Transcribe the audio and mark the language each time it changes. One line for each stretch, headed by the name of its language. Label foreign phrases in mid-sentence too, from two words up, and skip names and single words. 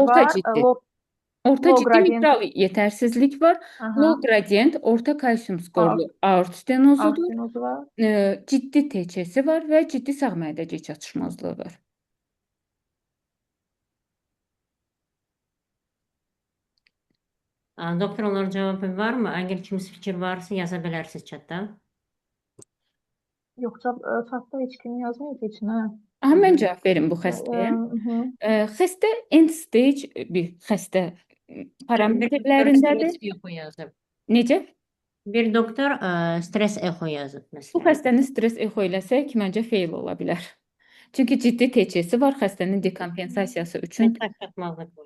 Azerbaijani: Orta var. ciddi. Low, Orta low ciddi gradient, mitral yetərsizlik var. aha,
English: Low gradient
Azerbaijani: orta kalsium aort, skorlu aort stenozudur. stenozu var. Ciddi TC-si var və ciddi sağ mədəcik çatışmazlığı var. Doktor, onların cavabı varmı? Əgər kimisi fikir varsa yaza bilərsiniz chatdə. Yoxsa çatda heç kim yazmayıb heç nə. Aha, mən cavab verim bu xəstəyə. Mhm. Xəstə
English: end stage
Azerbaijani: bir xəstə parametrlərindədir. yazıb. Necə? Bir doktor stres echo yazıb Bu məsələn. xəstəni stres echo eləsək, məncə fail ola bilər. Çünki ciddi TC-si var, xəstənin dekompensasiyası üçün. Sağ çatmazlıq var.